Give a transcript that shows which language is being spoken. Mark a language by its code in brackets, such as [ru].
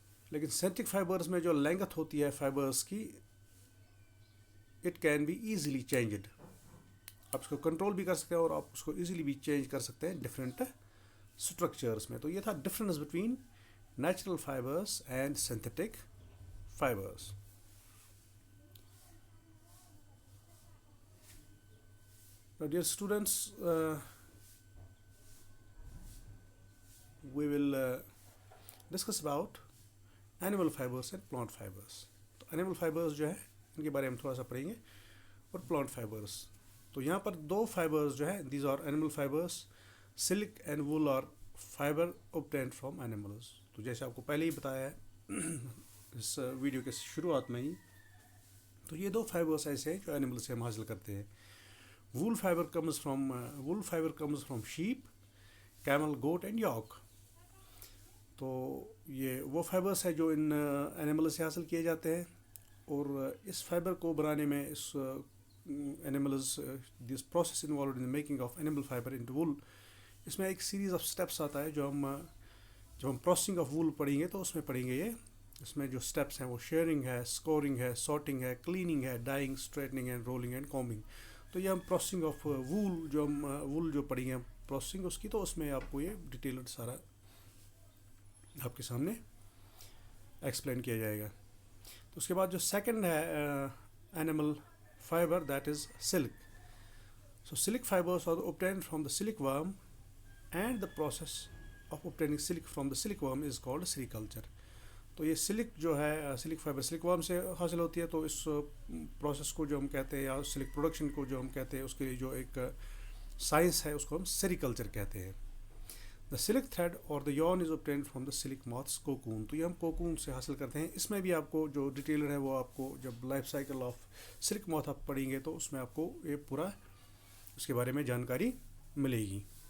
[ur] لیکن synthetic fibres میں جو لینگتھ ہوتی ہے فائبرز کی [en] It can be easily changed. [ur] آپ اس کو کنٹرول بھی کر سکتے ہیں اور آپ اس کو ایزیلی بھی چینج کر سکتے ہیں ڈفرینٹ اسٹرکچرس میں. تو یہ تھا difference between natural fibres and synthetic fibres. [en] Now, dear students, we will discuss about animal fibers and plant fibers. [ur] تو animal fibers جو ہے ان کے بارے میں تھوڑا سا پڑھیں گے, اور plant fibers. تو یہاں پر دو فائبرز جو ہیں [en] these are animal fibers. silk and wool are fiber obtained from animals. [ur] تو جیسے آپ کو پہلے ہی بتایا ہے اس ویڈیو کے شروعات میں ہی, تو یہ دو فائبرز ایسے ہیں جو اینیمل سے ہم حاصل کرتے ہیں. [en] Wool fiber comes from sheep, camel, goat and yak. [ur] تو یہ وہ فائبرس ہے جو ان اینیمل سے حاصل کیے جاتے ہیں، اور اس فائبر کو بنانے میں اس animals [en] this process involved in making of animal fibre into wool, [ur] اس میں ایک سیریز آف اسٹیپس آتا ہے جو جب ہم پروسیسنگ آف وول پڑھیں گے تو اس میں پڑھیں گے یہ. اس میں جو اسٹیپس ہیں وہ شیئرنگ ہے، اسکورنگ ہے، سارٹنگ ہے، کلیننگ ہے، dining, اسٹریٹننگ and rolling and combing. تو یہ ہم پروسیسنگ آف وول جو ہم وول جو پڑھیں گے پروسیسنگ اس کی، تو اس میں آپ کو یہ ڈیٹیلڈ سارا آپ کے سامنے ایکسپلین کیا جائے گا. تو اس کے بعد جو سیکنڈ ہے animal fibre that is silk. [en] So silk fibres are obtained from the silk worm and the process of obtaining silk from the silk worm is called sericulture. [ur] تو یہ سلک جو ہے سلک فائبر سلک ورم سے حاصل ہوتی ہے، تو اس process کو جو ہم کہتے ہیں یا سلک پروڈکشن کو جو ہم کہتے ہیں اس کے لیے جو ایک سائنس ہے اس کو ہم سیریکلچر کہتے ہیں. [en] The silk thread اور the yarn is obtained from the silk moth's cocoon. [ur] تو یہ ہم کوکون سے حاصل کرتے ہیں. اس میں بھی آپ کو جو ڈیٹیلر ہے وہ آپ کو جب لائف سائیکل آف سلک موتھ آپ پڑھیں گے تو اس میں آپ کو یہ پورا اس کے بارے میں جانکاری ملے گی.